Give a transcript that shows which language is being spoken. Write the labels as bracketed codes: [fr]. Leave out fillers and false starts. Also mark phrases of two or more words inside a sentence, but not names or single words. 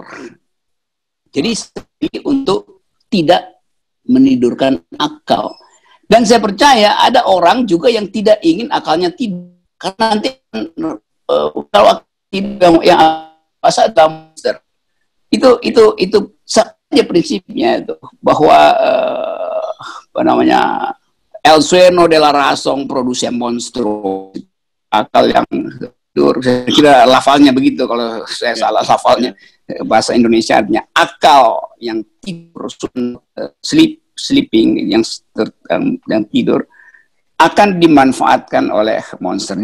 [id] Jadi untuk tidak menidurkan akal. Dan saya percaya ada orang juga yang tidak ingin akalnya tidur. Karena nanti kalau tidur yang ada monster. [es] Itu saja prinsipnya itu, bahwa El sueño de la razón produce monstruo. [id] Akal yang tidur, saya kira lafalnya begitu, kalau saya salah lafalnya bahasa Indonesia artinya akal yang tidur, [en] sleep sleeping, [id] yang tidur, akan dimanfaatkan oleh monster.